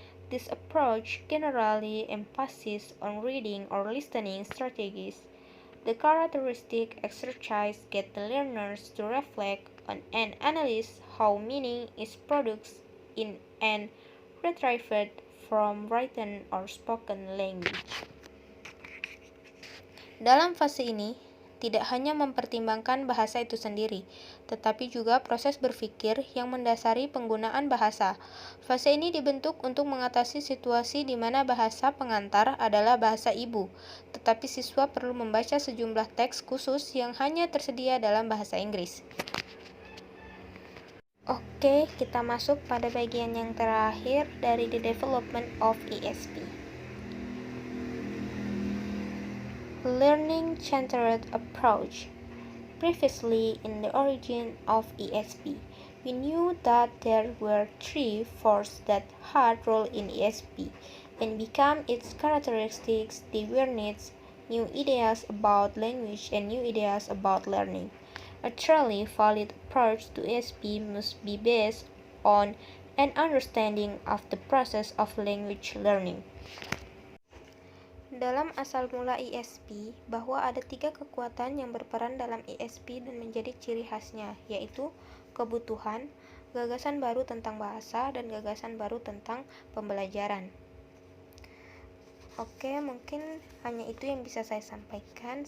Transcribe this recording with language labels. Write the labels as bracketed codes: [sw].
[en] This approach generally emphasizes on reading or listening strategies. The characteristic exercise gets the learners to reflect on and analyze how meaning is produced in and retrieved from written or spoken language. [id] Dalam fase ini, tidak hanya mempertimbangkan bahasa itu sendiri, tetapi juga proses berpikir yang mendasari penggunaan bahasa. Fase ini dibentuk untuk mengatasi situasi di mana bahasa pengantar adalah bahasa ibu, tetapi siswa perlu membaca sejumlah teks khusus yang hanya tersedia dalam bahasa Inggris. Oke, kita masuk pada bagian yang terakhir dari [en] the development of ESP. Learning-centered approach. Previously, in the origin of ESP, we knew that there were three forces that had role in ESP and became its characteristics: the awareness, new ideas about language, and new ideas about learning. A truly valid approach to ESP must be based on an understanding of the process of language learning. [id] Dalam asal mula ESP, bahwa ada tiga kekuatan yang berperan dalam ESP dan menjadi ciri khasnya, yaitu kebutuhan, gagasan baru tentang bahasa, dan gagasan baru tentang pembelajaran. Oke, mungkin hanya itu yang bisa saya sampaikan.